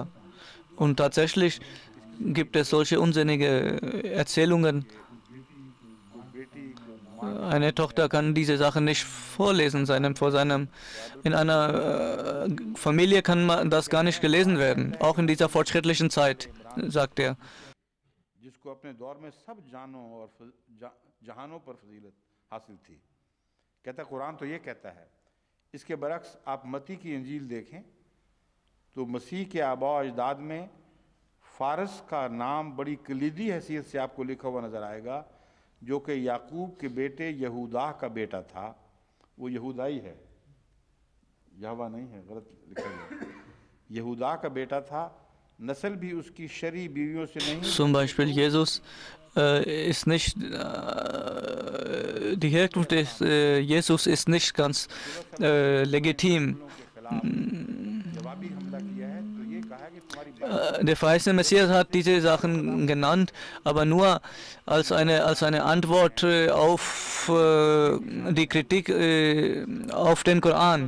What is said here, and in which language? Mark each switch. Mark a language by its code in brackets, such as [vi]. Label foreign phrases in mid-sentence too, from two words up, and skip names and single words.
[de] Und tatsächlich gibt es solche unsinnige Erzählungen. Eine Tochter kann diese Sachen nicht vorlesen in einer Familie kann das gar nicht gelesen werden, auch in dieser fortschrittlichen Zeit, sagt er. [ur] اس کے برعکس آپ متی کی انجیل دیکھیں تو مسیح کے آبا اجداد میں فارس کا نام بڑی کلیدی حیثیت سے آپ کو لکھا ہوا نظر آئے گا جو کہ یعقوب کے بیٹے یہودا کا بیٹا تھا وہ یہودائی ہے یہوواہ نہیں ہے غلط لکھا گیا یہودا کا بیٹا تھا نسل بھی اس کی شرعی بیویوں سے نہیں [de] Zum Beispiel Jesus ist nicht, die Herkunft des Jesus ist nicht ganz legitim. Der verheißene Messias hat diese Sachen genannt, aber nur als eine Antwort auf die Kritik auf den Koran.